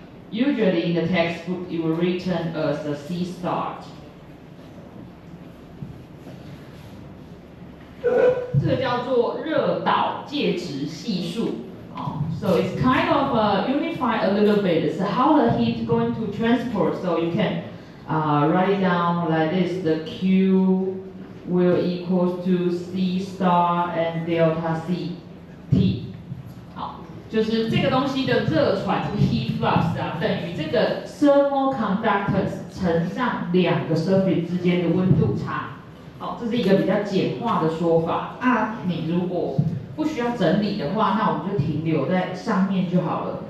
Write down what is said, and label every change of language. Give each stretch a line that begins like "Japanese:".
English: Usually in the textbook it will written as a C star.
Chinese: 这个叫做热导介质系数。
English: So it's kind of unified a little bit. It's how the heat going to transport. So you can write it down like this. The Q will equal to C star and delta C T.
Chinese: 好，就是这个东西的热传，这个 heat flux 啊，等于这个 thermal conductance 乘上两个 surface 之间的温度差。好，这是一个比较简化的说法。你如果不需要整理的话，那我们就停留在上面就好了。